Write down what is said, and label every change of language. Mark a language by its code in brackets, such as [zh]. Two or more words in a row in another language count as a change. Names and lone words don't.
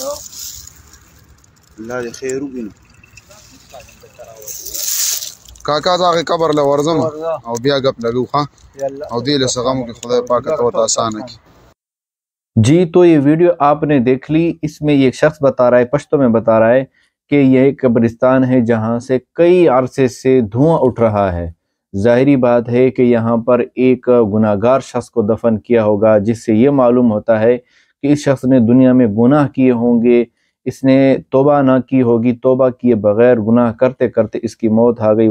[ps] الله دې خیر وکړي کاکا دا قبر له ورزم او بیا گپ لګو ها او دې له سغمو کې خدای پاک ته آسان کی [ur] جی تو یہ ویڈیو آپ نے دیکھ لی۔ اس میں یہ شخص بتا رہا ہے، پشتو میں بتا رہا ہے کہ یہ ایک قبرستان ہے جہاں سے کئی عرصے سے دھواں اٹھ رہا ہے۔ ظاہری بات ہے کہ یہاں پر ایک گناہگار شخص کو دفن کیا ہوگا، جس سے یہ معلوم ہوتا ہے کہ اس شخص نے دنیا میں گناہ کیے ہوں گے، اس نے توبہ نہ کی ہوگی، توبہ کیے بغیر گناہ کرتے کرتے اس کی موت آ گئی۔